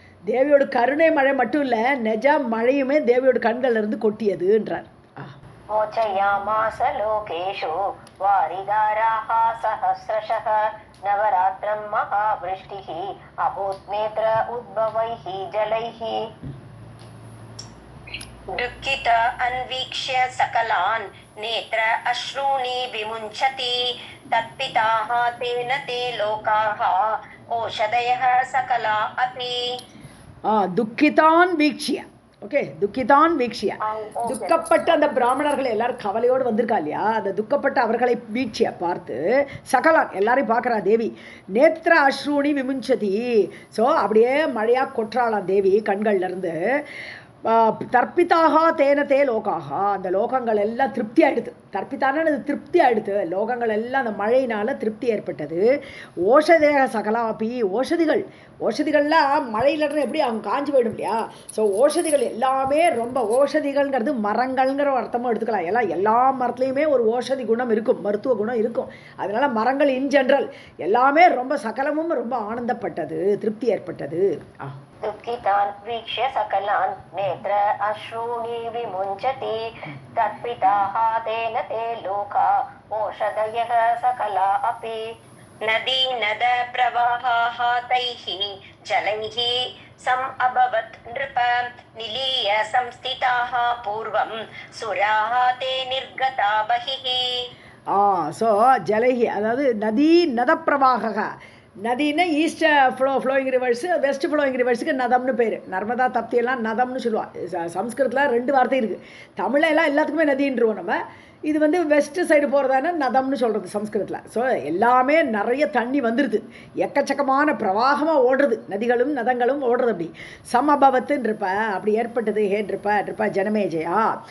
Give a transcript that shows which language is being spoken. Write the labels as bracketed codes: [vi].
[ta] தேவியோட கருணை மழை மட்டும் இல்லை, நிஜ மழையுமே தேவியோட கண்கள்லேருந்து கொட்டியதுன்றார். [sa] மோச்சயாமாஸ லோகேஷு வாரிதாராः சஹஸ்ரஷः நவராத்திரம் மகாவிருஷ்டிः அபூத் நேத்ர உத்பவைः ஜலைः. दुःखित अन्वीक्ष्य सकलान् नेत्र अश्रूणि विमुञ्चति तत्पिताः तेन ते लोकाः ओषधयः सकला अपि. दुःखितान् वीक्ष्य. ஓகே, துக்கிதான் வீக்ஷியா. [ta] துக்கப்பட்ட அந்த பிராமணர்கள் எல்லாரும் கவலையோடு வந்திருக்கா இல்லையா, அந்த துக்கப்பட்ட அவர்களை வீட்சிய பார்த்து சகலான் எல்லாரையும் பார்க்குறா தேவி. [sa] நேத்திர அஸ்ரூணி விமுஞ்சதி. [ta] ஸோ அப்படியே மழையாக கொற்றாளாம் தேவி கண்கள்லேருந்து. [sa] தர்ப்பிதாக தேனத்தே லோகாக, [ta] அந்த லோகங்கள் எல்லாம் திருப்தி ஆகிடுது. தர்ப்பித்தான அது திருப்தி ஆகிடுது. லோகங்கள் எல்லாம் அந்த மழையினால் திருப்தி ஏற்பட்டது. ஓஷதேக சகலாபி, ஓஷதிகள்லாம் மழையிலன்னு எப்படி அவங்க காஞ்சி போயிடும் இல்லையா. ஸோ ஓஷதிகள் எல்லாமே ரொம்ப, ஓஷதிகள்ங்கிறது மரங்கள்ங்கிற அர்த்தமும் எடுத்துக்கலாம். எல்லா மரத்துலேயுமே ஒரு ஓஷதி குணம் இருக்கும், மருத்துவ குணம் இருக்கும். அதனால் மரங்கள் இன் ஜென்ரல் எல்லாமே ரொம்ப சகலமும் ரொம்ப ஆனந்தப்பட்டது, திருப்தி ஏற்பட்டது. [sa] दुःखितान् वीक्ष्य सकलान् नेत्र अश्रूणि विमुञ्चति तत्पिताः तेन ते लोका ओषधयः सकला अपि. नदी नद प्रवाहाः तैः जलैः सम् अभवत् नृप निलीय संस्थिताः पूर्वं सुराः ते निर्गता बहिः. [ta] ஸோ ஜலைஹி அதாவது நதி நதப்பிரவாக. நதினா east flowing reverse, west flowing ரிவர்ஸுக்கு நதம்னு பேர். நர்மதா தப்தியெல்லாம் நதம்னு சொல்லுவாள். சம்ஸ்கிருதத்தில் 2 வார்த்தை இருக்குது. தமிழெல்லாம் எல்லாத்துக்குமே நதின்றுவோம் நம்ம. இது வந்து வெஸ்ட் சைடு போகிறதான நதம்னு சொல்கிறது சம்ஸ்கிருதத்தில். ஸோ எல்லாமே நிறைய தண்ணி வந்துடுது, எக்கச்சக்கமான பிரவாகமாக ஓடுறது, நதிகளும் நதங்களும் ஓடுறது. அப்படி சமபவத்துன்றப்ப அப்படி ஏற்பட்டது. ஹேன்றப்ப ஜனமேஜயா